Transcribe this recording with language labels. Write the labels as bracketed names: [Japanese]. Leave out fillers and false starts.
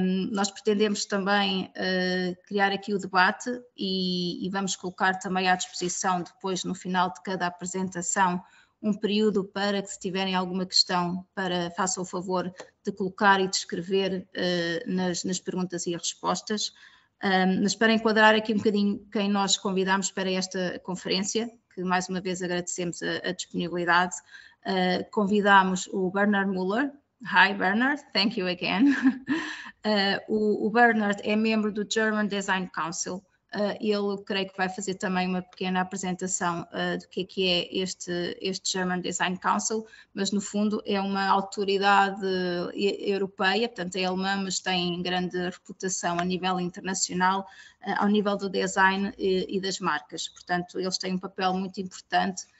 [Portuguese] Nós pretendemos também criar aqui o debate e vamos colocar também à disposição depois, no final de cada apresentação, um período para que, se tiverem alguma questão, façam o favor de colocar e de escrever nas perguntas e respostas. Mas para enquadrar aqui um bocadinho quem nós convidamos para esta conferência, que mais uma vez agradecemos a disponibilidade, convidamos o Bernard Müller. [English] Hi Bernard, thank you again. [Portuguese] O Bernard é membro do German Design Council. Ele, creio que vai fazer também uma pequena apresentação do que é este German Design Council, mas no fundo é uma autoridade europeia, portanto é alemã, mas tem grande reputação a nível internacional, ao nível do design e das marcas. Portanto, eles têm um papel muito importante